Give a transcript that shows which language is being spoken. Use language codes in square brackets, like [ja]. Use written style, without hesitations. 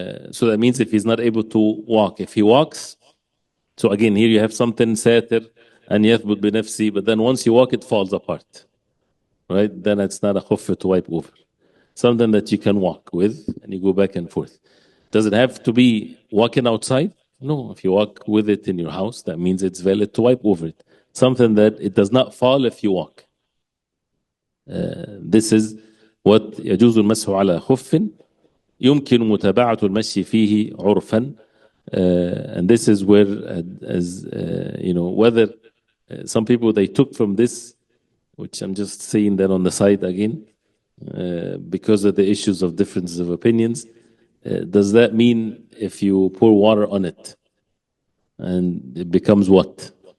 [en] So that means if he's not able to walk, if he walks, so again here you have something ساتر and [ar] يثبت بنفسي, [en] but then once you walk it falls apart, right? Then it's not a خف to wipe over. Something that you can walk with and you go back and forth. Does it have to be walking outside? No, if you walk with it in your house, that means it's valid to wipe over it. Something that it does not fall if you walk. This is what [ar] يجوز المسح على خف يمكن متابعة المشي فيه عرفا. [en] And this is where, as you know, whether some people they took from this, which I'm just saying that on the side again, because of the issues of differences of opinions, does that mean if you pour water on it and it becomes what?